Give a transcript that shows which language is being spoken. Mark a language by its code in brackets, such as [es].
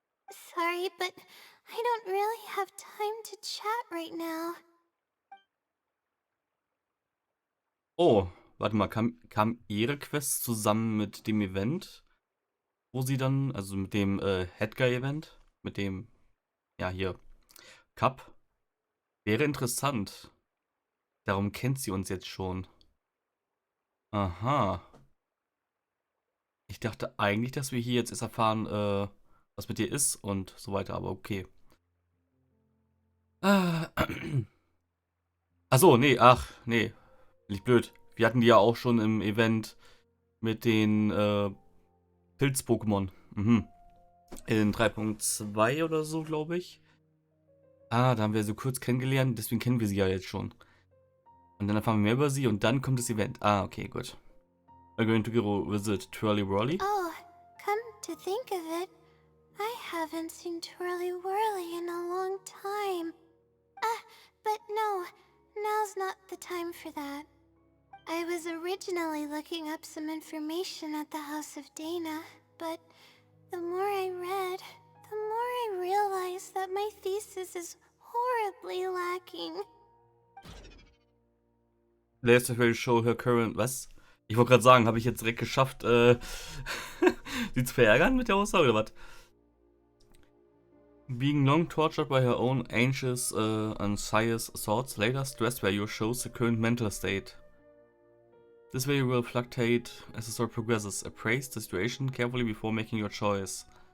[en] Sorry, but I don't really have time to chat right now. [de] Oh, warte mal, kam ihre Quest zusammen mit dem Event, wo sie dann, also mit dem Headguy-Event, mit dem, ja hier, Cup? Wäre interessant. Darum kennt sie uns jetzt schon. Aha. Ich dachte eigentlich, dass wir hier jetzt erst erfahren, was mit ihr ist und so weiter, aber okay. Ah, Achso, nee, nee. Bin ich blöd. Wir hatten die ja auch schon im Event mit den Pilz-Pokémon. Mhm. In 3.2 oder so, glaube ich. Da haben wir sie kurz kennengelernt, deswegen kennen wir sie ja jetzt schon. Und dann erfahren wir mehr über sie und dann kommt das Event. Okay, gut. [en] We're going to go visit Twirly Whirly. Oh, come to think of it, I haven't seen Twirly Whirly in a long time. But no, now's not the time for that. I was originally looking up some information at the House of Dana, but the more I read, the more I realized that my thesis is horribly lacking. Later will show her current... [de] Was? Ich wollte gerade sagen, habe ich jetzt direkt geschafft, sie zu verärgern mit der Aussage oder was? [en] Being long tortured by her own anxious anxious thoughts, later stress value shows the current mental state. This value will fluctuate as the story progresses. Appraise the situation carefully before making your choice.